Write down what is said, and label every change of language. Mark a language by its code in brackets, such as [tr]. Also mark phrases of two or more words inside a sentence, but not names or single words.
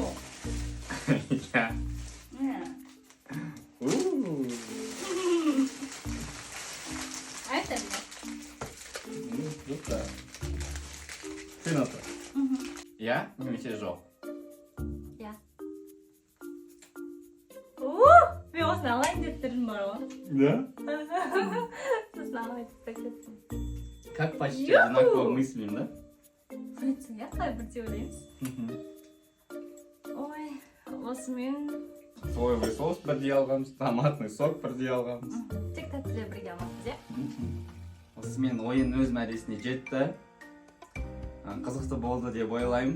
[ru] Я. Нет. А это нет. Ну, круто. Ты на то. [kk] Я немесе жоқ. [ru] Я. [kk] Мен осыны алайын деп тұрмын бар ғой. [ru] Да? [kk] Сосын алайын деп кеттім. [ru] Как почти Ю-ху! одинаково мыслим, да? [kk] Иә, қалай бірдей ойлаймыз. Ой, осымен [ru] Соевый соус [kk] бірдей алғанбыз, [ru] томатный сок [kk] бірдей алғанбыз. тек тәттілер бірге алмақпыз, иә? Осымен ойын өз мәресіне жетті. Қызықты болды деп ойлаймын.